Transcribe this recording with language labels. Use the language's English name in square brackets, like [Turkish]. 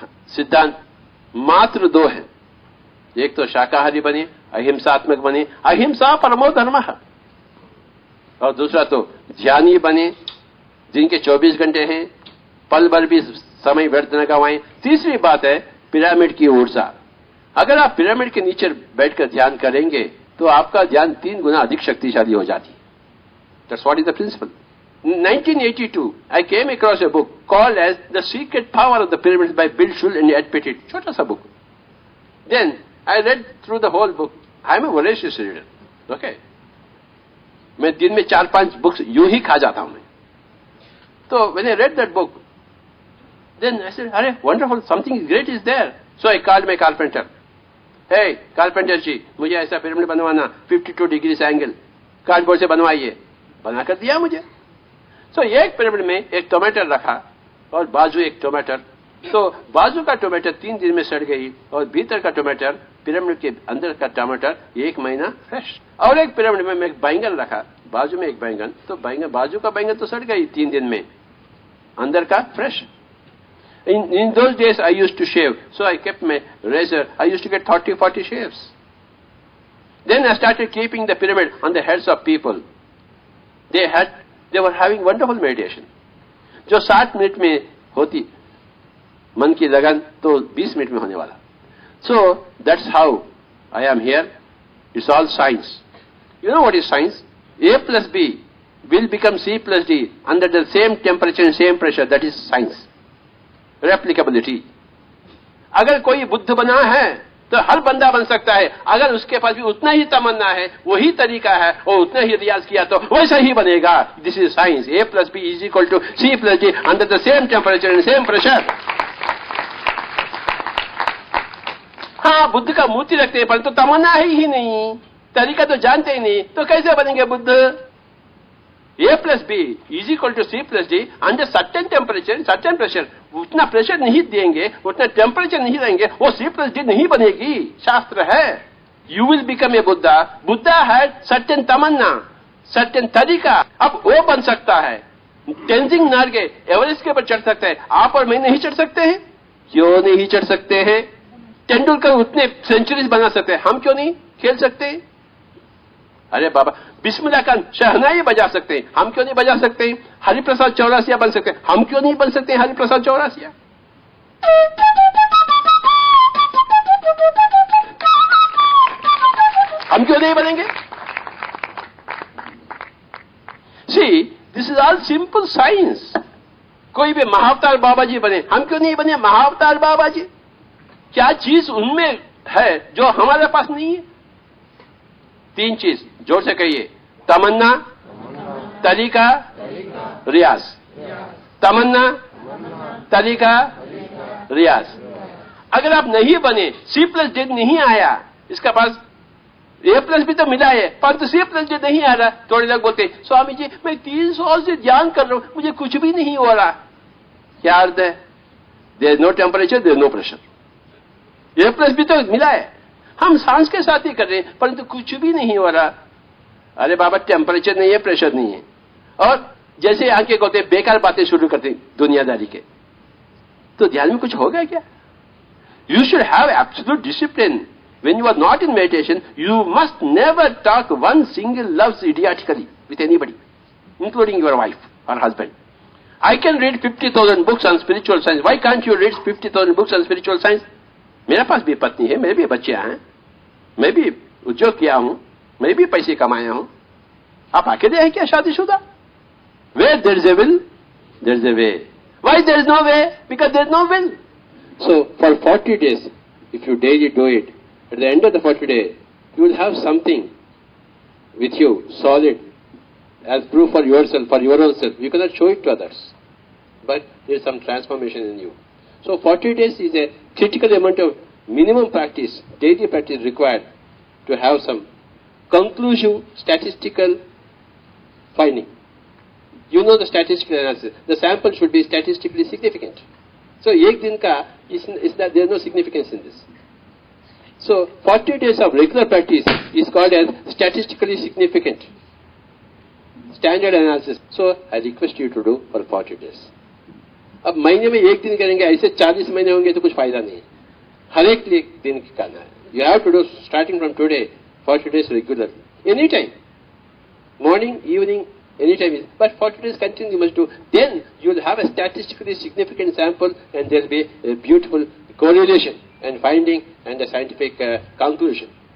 [Hindi] सिद्धांत मात्र 2 है, एक तो शाकाहारी बने, अहिंसात्मक बने, [Sanskrit] अहिंसा परमो धर्मः, [Hindi] और दूसरा तो ध्यानी बने, जिनके 24 घंटे हैं, पल भर भी समय व्यर्थ न गवाएं। तीसरी बात है पिरामिड की ऊर्जा। अगर आप पिरामिड के नीचे बैठकर ध्यान करेंगे तो आपका ध्यान 3 गुना अधिक शक्तिशाली हो जाती है। [English] That's what is the principle. 1982, I came across a book called as The Secret Power of the Pyramids by Bill Schull and Ed Pettit. [Hindi] Chota sa book. [English] Then I read through the whole book. I am a voracious reader. Okay. [Hindi] मैं दिन में 4-5 books यूं ही खा जाता हूं मैं. [English] So when I read that book, then I said, "Arey, wonderful, something great is there." So I called my carpenter. [Hindi] Hey, carpenter जी, मुझे ऐसा पिरामिड बनवाना [English] 52 degrees angle, [Hindi] कार्डबोर्ड से बनवाइए. बना कर दिया मुझे. So एक पिरामिड में एक टमाटर रखा और बाजू एक टमाटर. तो बाजू का टमाटर 3 दिन में सड़ गई और भीतर का टमाटर, पिरामिड के अंदर का टमाटर 1 महीना फ्रेश. और एक पिरामिड में मैं एक बैंगन रखा, बाजू में एक बैंगन, तो बैंगन, बाजू का बैंगन तो सड़ गई 3 दिन में, अंदर का fresh. [English] In those days I used to shave, so I kept my razor. I used to get 30-40 shaves. Then I started keeping the pyramid on the heads of people. They were having wonderful meditation. [Hindi] जो 60 minute में होती मन की लगन, तो 20 minute में होने वाला. [English] So that's how I am here. It's all science. You know what is science? A plus B will become C plus D under the same temperature and same pressure. That is science. Replicability. [Hindi] अगर कोई बुद्ध बना है तो हर बंदा बन सकता है. अगर उसके पास भी उतना ही तमन्ना है, वही तरीका है और उतना ही रियाज किया तो वैसा ही बनेगा. [English] This is science. A plus B is equal to C plus D under the same temperature and same pressure. [Hindi] हाँ, बुद्ध का मूर्ति रखते हैं परंतु तमन्ना है ही नहीं, तरीका तो जानते ही नहीं, तो कैसे बनेंगे Buddha? [English] A plus B is equal to C plus D under certain temperature and certain pressure. [Hindi] उतना प्रेशर नहीं देंगे, उतना टेम्परेचर नहीं देंगे, वो C plus D नहीं बनेगी. शास्त्र है. [English] You will become a Buddha. Buddha had certain तमन्ना, certain तरीका. [Hindi] अब वो बन सकता है. तेंजिंग नार्गे एवरेस्ट के ऊपर चढ़ सकते हैं. आप और मैं नहीं चढ़ सकते हैं? क्यों नहीं चढ़ सकते हैं? तेंदुलकर उतने सेंचुरीज बना सकते हैं, हम क्यों नहीं खेल सकते? अरे बाबा, बिस्मिल्लाह खान शहनाई बजा सकते हैं, हम क्यों नहीं बजा सकते? हरिप्रसाद चौरासिया बन सकते हैं, हम क्यों नहीं बन सकते? हरिप्रसाद चौरासिया. हम क्यों नहीं बनेंगे? [English] See, this is all simple science. [Hindi] कोई भी महाअवतार बाबा जी बने, हम क्यों नहीं बने महाअवतार बाबा जी? क्या चीज उनमें है जो हमारे पास नहीं है? 3 चीज जोर से कहिए. तमन्ना, तरीका, रियाज. तमन्ना, तरीका, रियाज. अगर आप नहीं बने, C plus D नहीं आया, इसका पास A plus भी तो मिला है, परंतु C plus D नहीं आ रहा. थोड़े लोग बोलते स्वामी जी मैं 3 साल से ध्यान कर रहा हूं, मुझे कुछ भी नहीं हो रहा. क्या अर्थ है? [English] There is no temperature, there is no pressure. [Hindi] A plus भी तो मिला है, हम सांस के साथ ही कर रहे हैं परंतु कुछ भी नहीं हो रहा. अरे बाबा, टेम्परेचर नहीं है, प्रेशर नहीं है. और जैसे आंखें होते बेकार बातें शुरू करते दुनियादारी के, तो ध्यान में कुछ होगा क्या? [English] You should have absolute discipline. When you are not in meditation, you must never talk one single love idiotically with anybody, including your wife or husband. I can read 50,000 books on spiritual science. Why can't you read 50,000 books on spiritual science? [Hindi] मेरे पास भी पत्नी है, मेरे भी बच्चे हैं, मैं भी उद्योग किया हूं, मैं भी पैसे कमाया हूं. आप अकेले हैं क्या शादीशुदा? [English] Where there is a will, there is a way. Why there is no way? Because there is no will. So for 40 days, if you daily do it, at the end of the 40 days, you will have something with you, solid, as proof for yourself, for your own self. You cannot show it to others, but there is some transformation in you. So 40 days is a critical amount of minimum practice, daily practice required to have some conclusive statistical finding. You know the statistical analysis. The sample should be statistically significant. So [Hindi] एक दिन का [English] is that there is no significance in this. So 40 days of regular practice is called as statistically significant standard analysis. So I request you to do for 40 days. [Hindi] अब महीने में एक दिन करेंगे, ऐसे 40 महीने होंगे तो कुछ फायदा नहीं है. हर एक दिन करना है. [English] You have to do starting from today 40 days regularly, anytime, morning, evening, anytime. But 40 days continuing you must do. Then you will have a statistically significant sample, and there will be a beautiful correlation and finding and a scientific conclusion.